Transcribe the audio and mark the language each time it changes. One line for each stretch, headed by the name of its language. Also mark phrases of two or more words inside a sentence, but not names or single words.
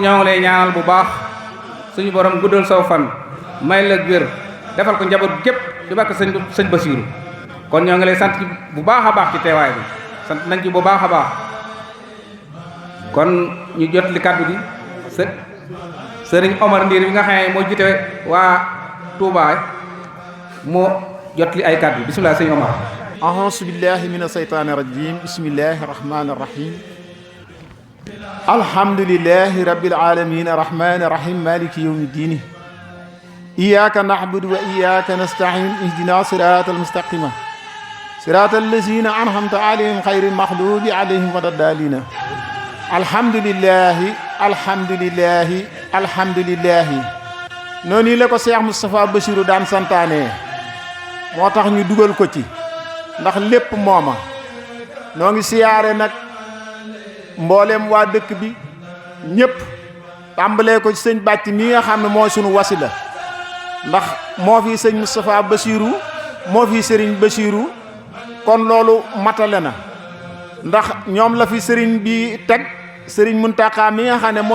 Wolof: ñoo ngi lay ñaanal bu baax suñu borom guddal saw fan may la wér defal ko njaboot gépp di bakk sëñ Bassirou kon ñoo ngi lay sant bu baax a baax ci teewaay bi sant nañ ci bu baax a baax kon ñu jot li kàddu gi sëriñ Omar Ndiir bi nga xam ne moo jiite waa Touba moo jot li ay kàddu bismillah sëriñ Omar.
Arabic: أعوذ بالله من الشيطان الرجيم بسم الله الرحمن الرحيم الحمد لله رب العالمين الرحمن الرحيم مالك يوم الدين إياك نعبد وإياك نستعين اهدنا صراط المستقيم صراط الذين أنعمت عليهم خير المغضوب عليهم ولا الضالين الحمد لله الحمد لله الحمد لله
Wolof: noonu la ko Cheikh Moustapha Bassirou daan santaane moo tax ñu dugal ko ci ndax lépp mooma noo ngi siyaare nag mboolem waa dëkk bi ñëpp tàmbalee ko ci sëñ bàcc mi nga xam ne mooy sunu wasila ndax moo fi sëñ Moustapha Bassirou moo fi sëriñ Bassirou kon loolu matale na ndax ñoom la fi sëriñ bi teg sëriñ Mountakha mi nga xam ne